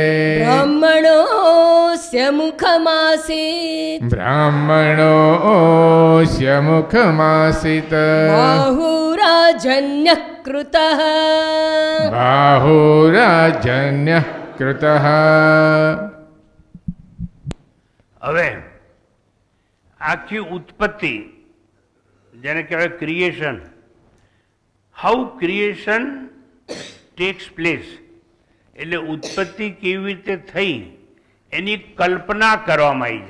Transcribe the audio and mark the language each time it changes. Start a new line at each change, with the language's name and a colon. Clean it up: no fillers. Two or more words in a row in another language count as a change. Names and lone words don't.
Sanskrit: ब्राह्मणोऽस्य मुखमासीत् ब्राह्मणोऽस्य मुखमासीत् बाहुराजन्यः कृतः बाहुराजन्यः कृतः।
Gujarati: હવે આખી ઉત્પત્તિ જેને કહેવાય ક્રિએશન,
English: how creation takes place,
Gujarati: એટલે ઉત્પત્તિ કેવી રીતે થઈ એની કલ્પના કરવામાં આવી છે.